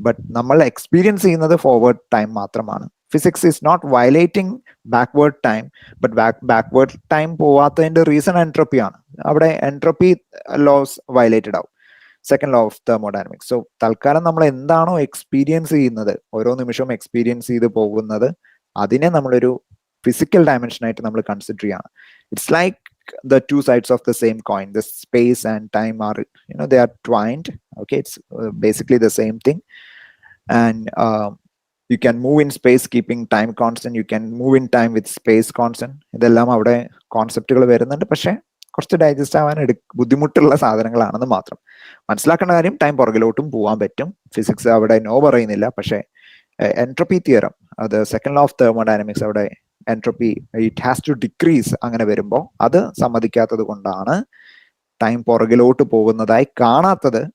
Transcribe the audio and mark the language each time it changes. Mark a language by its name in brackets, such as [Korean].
[Malayalam] But നമ്മൾ experience ചെയ്യുന്നത് forward time മാത്രമാണ്. [English] physics is not violating backward time, [Malayalam] but backward time പോവാത്തതിന്റെ reason entropy ആണ്. അവിടെ എൻട്രോപ്പി ലോസ് വയലേറ്റഡ് ആവും, second law of thermodynamics. So തൽക്കാലം നമ്മൾ എന്താണോ എക്സ്പീരിയൻസ് ചെയ്യുന്നത്, ഓരോ നിമിഷവും എക്സ്പീരിയൻസ് ചെയ്ത് പോകുന്നത്, അതിനെ നമ്മളൊരു ഫിസിക്കൽ ഡയമെൻഷൻ ആയിട്ട് നമ്മൾ കൺസിഡർ ചെയ്യാണ്. [English] It's like the two sides of the same coin. The space and time are they are twined. Okay, it's basically the same thing. And you can move in space keeping time constant, you can move in time with space constant. [Malayalam] ഇതെല്ലാം അവിടെ കോൺസെപ്റ്റുകൾ വരുന്നുണ്ട്. പക്ഷെ കുറച്ച് digest ആവാൻ ബുദ്ധിമുട്ടുള്ള സാധനങ്ങളാണെന്ന് മാത്രം. മനസ്സിലാക്കേണ്ട കാര്യം ടൈം പുറകിലോട്ടും പോകാൻ പറ്റും. ഫിസിക്സ് അവിടെ നോ പറയുന്നില്ല. പക്ഷേ എൻട്രോപ്പി തിയറം, അത് സെക്കൻഡ് ലോ ഓഫ് തെർമോഡൈനാമിക്സ്, അവിടെ entropy [English] it has to decrease [Malayalam] അങ്ങനെ വരുമ്പോൾ അത് സമ്മതിക്കാത്തത് കൊണ്ടാണ് ടൈം പുറകിലോട്ട് പോകുന്നതായി കാണാത്തത്.